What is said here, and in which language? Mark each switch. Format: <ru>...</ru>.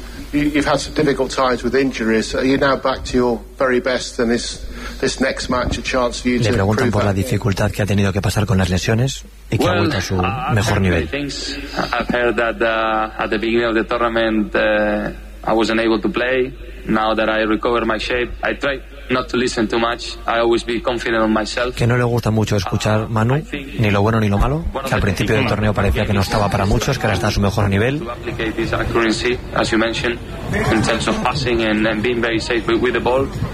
<en>You've had some difficult times with injuries. Are you now back to your very best and this next match a chance for you to improve?</en> <es>Le preguntan por la dificultad que ha tenido que pasar con las lesiones y que ha vuelto a su mejor nivel.</es> <en>I've heard that at the beginning of the tournament I wasn't able to play. Now that I recover my shape, I try not to listen too much. I always be confident on myself.</en> <es>Que no le gusta mucho escuchar, Manu, ni lo bueno ni lo malo, que al principio del torneo parecía que no estaba para muchos, que ahora está a su mejor nivel.</es> <en>To replicate this accuracy, as you mentioned, in terms of passing and being very safe with the ball.</en>